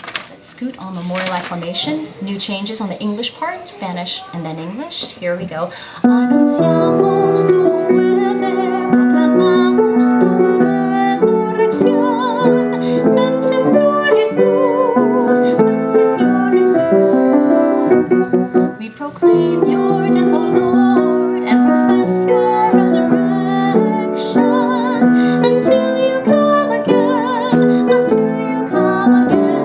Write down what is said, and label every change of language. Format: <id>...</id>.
<en>Let's scoot on Memorial Acclamation. New changes on the English part, Spanish and then English. Here we go.</en> <es>Anunciamos tu muerte, proclamamos tu resurrección. Ven Señor Jesús, ven Señor Jesús.</es> <en>We proclaim your death, O Lord, and profess your resurrection until you come again, until you come again.</en>